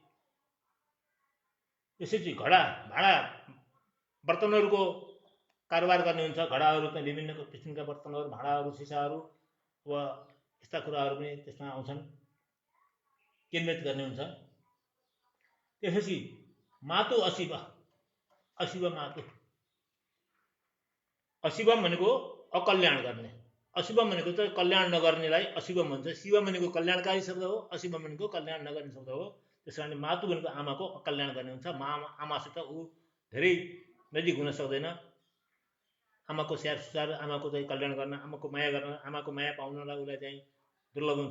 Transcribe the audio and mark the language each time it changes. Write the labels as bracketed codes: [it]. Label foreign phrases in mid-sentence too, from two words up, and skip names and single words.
[ne] यसरी घडा भाँडा बर्तनहरूको कारोबार गर्ने हुन्छ। घडाहरू चाहिँ विभिन्न किसिमका बर्तनहरू, भाँडाहरू, सिसाहरू वा यस्ता कुराहरू पनि त्यसमा आउँछन्, केन्द्रित गर्ने हुन्छ। त्यसपछि मातु अशिव, अशिव मातु। अशिवम भनेको अकल्याण गर्ने, अशिवम भनेको चाहिँ कल्याण नगर्नेलाई अशिवम भन्छ। शिवम भनेको कल्याणकारी शब्द हो, अशिवम भनेको कल्याण नगर्ने शब्द हो। त्यस कारणले मातु भनेको आमाको अकल्याण गर्ने हुन्छ। आमासित ऊ धेरै नजिक हुन सक्दैन। आमाको स्याहार सुसार, आमाको चाहिँ कल्याण गर्न, आमाको माया गर्न, आमाको माया पाउनलाई उसलाई चाहिँ दुर्लभ हुन्छ।